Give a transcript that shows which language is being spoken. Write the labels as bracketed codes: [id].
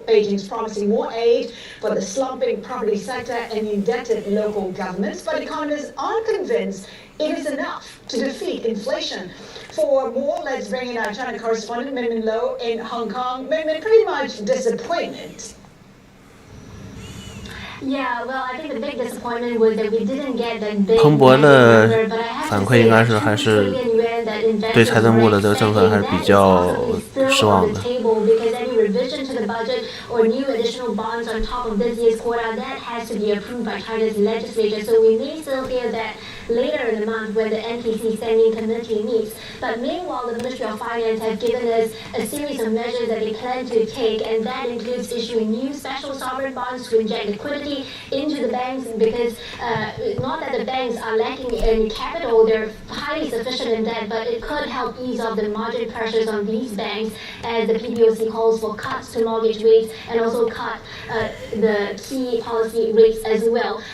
[en] Beijing's promising more aid for the slumping property sector and indebted local governments, but economists aren't convinced it is enough to defeat inflation. For more, let's bring in our China correspondent, Min Lo in Hong Kong. Min, pretty much disappointment. Yeah, well, I think the big disappointment was that we didn't get that big [zh] 彭博的反馈应该是还是对财政部的这个政策还是比较失望的。 [en] Because any revision to the budget or new additional bonds on top of this year's quota, that has to be approved by China's legislature. So we may still hear that later in the month when the NPC Standing Committee meets. But meanwhile, the Ministry of Finance have given us a series of measures that they plan to take, and that includes issuing new special sovereign bonds to inject liquidity into the banks, because not that the banks are lacking in capital, they're highly sufficient in debt, but it could help ease off the margin pressures on these banks as the PBOC calls for cuts to mortgage rates and also cut the key policy rates as well.